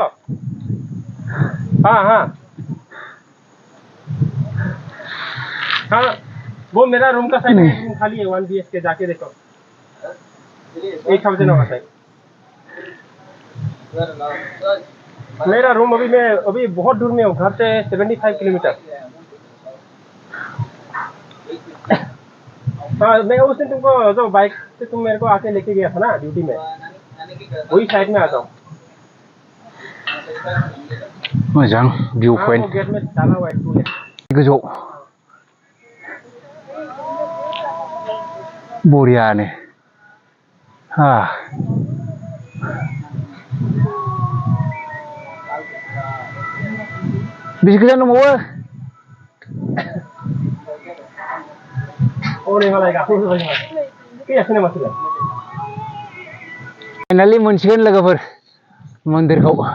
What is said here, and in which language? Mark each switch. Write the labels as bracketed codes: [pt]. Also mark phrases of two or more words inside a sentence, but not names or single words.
[hi] हाँ वो मेरा रूम का साइड रूम खाली है 1 BHK जाके देखो 8,000 होगा साइड मेरा रूम अभी बहुत दूर में हूँ घर से 75 किलोमीटर हाँ मैं उस दिन तुमको जो बाइक से तुम मेरे को आके लेके गया था ना ड्यूटी में वही साइड में आता हूँ [en] मोजां view point [hi] गेट में डाला हुआ है टूल [brx] गोजौ बरियानो बेसे गोजान दंबावो फाइनालि मोनसिगोन लोगोफोर मन्दिरखौ